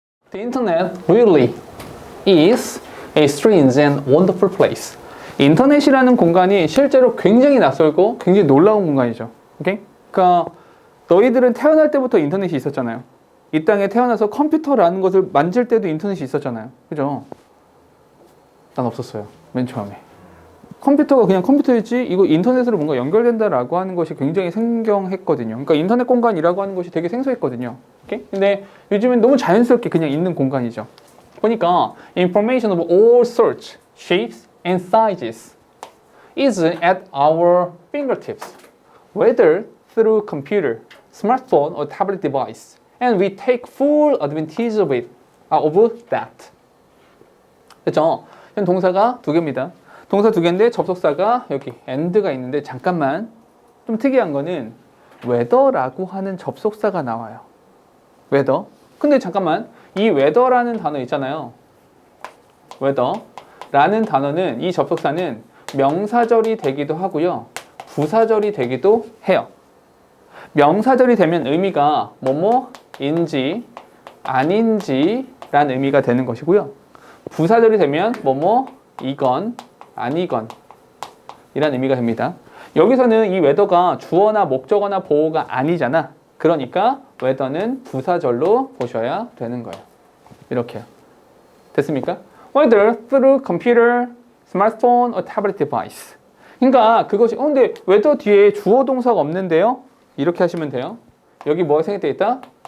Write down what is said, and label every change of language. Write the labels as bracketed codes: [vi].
[en] The internet really is a strange and wonderful place. [ko] 인터넷이라는 공간이 실제로 굉장히 낯설고 굉장히 놀라운 공간이죠. 오케이? 그러니까 너희들은 태어날 때부터 인터넷이 있었잖아요. 이 땅에 태어나서 컴퓨터라는 것을 만질 때도 인터넷이 있었잖아요. 그죠? 난 없었어요. 맨 처음에. 컴퓨터가 그냥 컴퓨터였지 이거 인터넷으로 뭔가 연결된다라고 하는 것이 굉장히 생경했거든요. 그러니까 인터넷 공간이라고 하는 것이 되게 생소했거든요. 오케이? 근데 요즘엔 너무 자연스럽게 그냥 있는 공간이죠. 보니까 [en] information of all sorts, shapes and sizes is at our fingertips, whether through computer, smartphone or tablet device, and we take full advantage of it, of that. [ko] 그렇죠? 동사가 두 개입니다. 동사 두 개인데 접속사가 여기 and가 있는데 잠깐만 좀 특이한 거는 whether라고 하는 접속사가 나와요. [en] whether. [ko] 근데 잠깐만 이 whether라는 단어 있잖아요. whether라는 단어는 이 접속사는 명사절이 되기도 하고요. 부사절이 되기도 해요. 명사절이 되면 의미가 뭐뭐인지 아닌지라는 의미가 되는 것이고요. 부사절이 되면 뭐뭐이건 아니건 이란 의미가 됩니다. 여기서는 이 whether가 주어나 목적어나 보어가 아니잖아. 그러니까 whether는 부사절로 보셔야 되는 거예요. 이렇게요. 됐습니까? [en] Whether through computer, smartphone or tablet device. [ko] 그러니까 그것이 근데 whether 뒤에 주어 동사가 없는데요? 이렇게 하시면 돼요. 여기 뭐가 생략되어 있다?